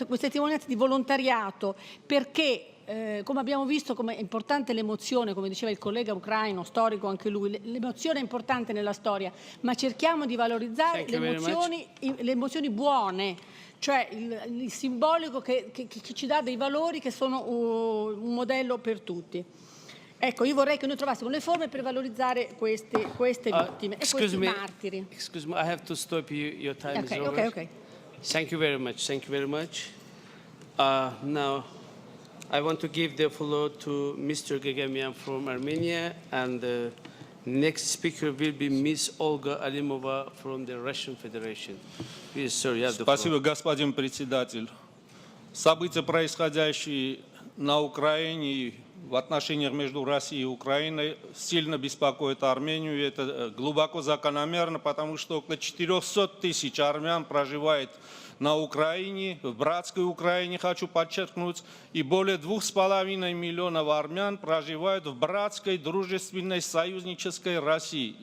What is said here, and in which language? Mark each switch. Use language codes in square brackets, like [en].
[it] Queste testimonianze di volontariato, perché come abbiamo visto come è importante l'emozione, come diceva il collega ucraino, storico anche lui, l'emozione è importante nella storia, ma cerchiamo di valorizzare le emozioni buone, cioè il simbolico che ci dà dei valori che sono un modello per tutti. Ecco, io vorrei che noi trovassimo le forme per valorizzare queste vittime e questi martiri. [en] Excuse me, I have to stop you. Your time is over. Okay. Thank you very much. Thank you very much. Now, I want to give the floor to Mr. Gagamian from Armenia, and the next speaker will be Ms. Olga Alimova from the Russian Federation. Please, sir, you have the floor. [ru] Спасибо, господин председатель. События, происходящие на Украине, в отношениях между Россией и Украиной, сильно беспокоит Армению. Это глубоко закономерно, потому что около 400 тысяч армян проживает на Украине, в братской Украине, хочу подчеркнуть, и более 2,5 миллионов армян проживают в братской, дружественной, союзнической России.